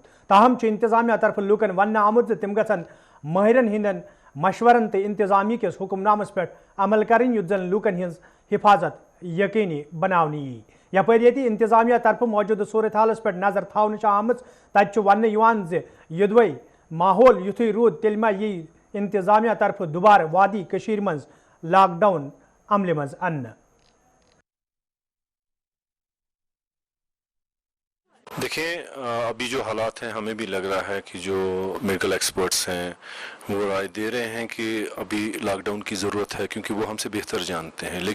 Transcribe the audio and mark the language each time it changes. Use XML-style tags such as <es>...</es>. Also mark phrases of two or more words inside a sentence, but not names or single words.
<ks>تاہم انتظامیہ طرفہٕ لُکن وَن آمُت تِم گَن ماہِرن ہٕنٛدن مشورن تہٕ انتظامی کِس حکم نامس پٮ۪ٹھ عمل کرن یُتھ زن لُکن ہٕنٛز حفاظت یقینی بناونہٕ ییہِ. یپارہ یہِ انتظامیہ طرفہٕ موجود صورت حالس پٮ۪ٹھ نظر تھاونہٕ آمٕژ تَتہِ وَن یُدوے ماحول یُتھُے رُود تیٚلہِ ما ییہِ انتظامیہ طرفہٕ دوبار وادی کشیر منٛز لاک ڈاؤن عمل مز ان.</ks> <ur>دیکھیں ابھی جو حالات ہیں ہمیں بھی لگ رہا ہے کہ جو میڈیکل ایکسپرٹس ہیں وہ رائے دے رہے ہیں کہ ابھی لاک ڈاؤن کی ضرورت ہے کیونکہ وہ ہم سے بہتر جانتے ہیں.</ur>